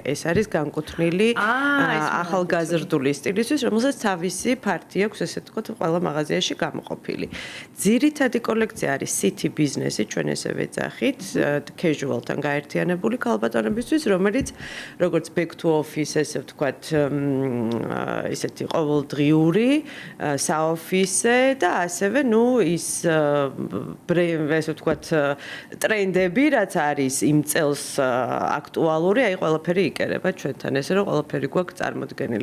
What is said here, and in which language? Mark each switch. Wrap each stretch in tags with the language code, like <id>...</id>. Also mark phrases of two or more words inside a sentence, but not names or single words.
<ka>ეს არის განკუთვნილი ახალგაზრდული სტილისთვის, რომელსაც თავისი ფართი აქვს, ესე ვთქვათ, ყველა მაღაზიაში გამოყოფილი. ძირითადი კოლექცია არის</ka> <en>city business-</en> <ka>ი, ჩვენ ესე ვეძახით, casual-თან გაერთიანებული ქალბატონებისთვის, რომელიც როგორც</ka> <en>back to office,</en> <ka>ესე ვთქვათ, ისეთი ყოველდღიური, საოფისე და ასევე, ნუ ის ესე ვთქვათ, ტრენდები, რაც არის იმ წელს აქტუალური, აი ყველაფერი იკერება ჩვენთან, ესე რომ ყველაფერი გვაქვს წარმოდგენილი.</ka>